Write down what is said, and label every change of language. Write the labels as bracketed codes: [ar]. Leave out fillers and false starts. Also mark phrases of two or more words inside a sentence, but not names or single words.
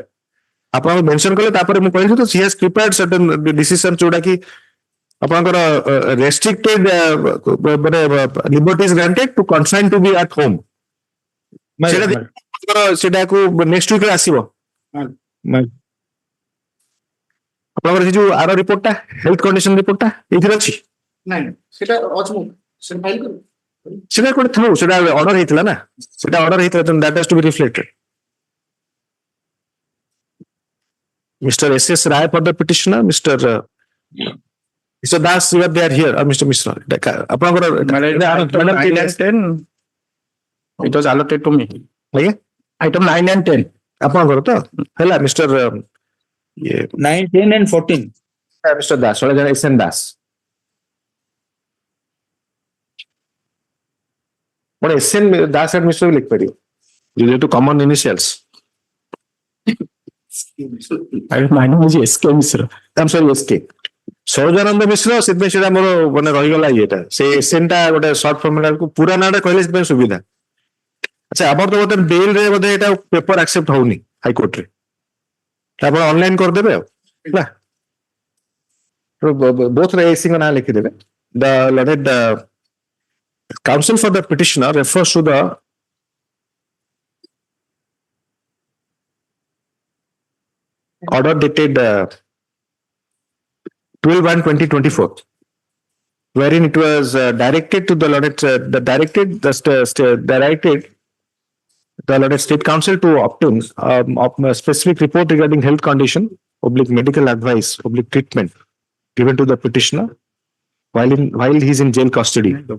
[or] ଆପଣ mention କଲେ ତାପରେ ମୁଁ କହିଲି ତ [en] he has prepared certain decisions [or] ଯୋଉଟା କି ଆପଣଙ୍କର [en] restricted liberties granted to confine to be at home. [or] ସେଟାକୁ [en] next week [or] ରେ ଆସିବ. ଆପଣଙ୍କର ସେ ଯୋଉ ଆର ରିପୋର୍ଟଟା [en] health condition [or] ରିପୋର୍ଟଟା ଏଇଥିରେ ଅଛି ନାଇଁ ସେଟା ଅଛି ମୁଁ ସେଟା ଫାଇଲ କରୁ ସେଟା ଗୋଟେ ଥାଉ ସେଟା ଅର୍ଡର ହେଇଥିଲା ନା ସେଟା ଅର୍ଡର ହେଇଥିଲା [en] that has to be reflected Mr. S.S. Rai for the petitioner Mr. Das you are there here or Mr. [or] Mishra ଆପଣଙ୍କର [en] it was allotted to me. [or] ଆଜ୍ଞା [en] Item 9 and 10. [or] ଆପଣଙ୍କର ତ ହେଲା Mr. [en] 9, 10 and 14. Mr. Das S.N. Das but S.N. Das and Mr. will लिख you to common initials. My name is S.K. Mishra. I'm sorry [or] S.K. ସୌଜାନନ୍ଦ ମିଶ୍ର ସେଥିପାଇଁ ସେଟା ମୋର ରହିଗଲା ଇଏଟା ସେ ଏସଏନ୍ ଟା ଗୋଟେ ସର୍ଟ ଫର୍ମୁଲାକୁ ପୁରା ନାଁଟା କହିଲେ ସେଥିପାଇଁ ସୁବିଧା ଆଚ୍ଛା ଆମର ତ ବୋଧେ ବେଲରେ ବୋଧେ ଏଟା [en] paper accept [or] ହଉନି ହାଇକୋର୍ଟରେ ଆପଣ ଅନଲାଇନ କରିଦେବେ ଆଉ ହେଲା [en] both [or] ଏସିଙ୍କ ନାଁ ଲେଖିଦେବେ [en] the learned counsel for the petitioner refers to the order dated 12/1/2024 wherein it was directed to the learned state council to obtain a specific report regarding health condition medical advice treatment given to the petitioner while he is in jail custody.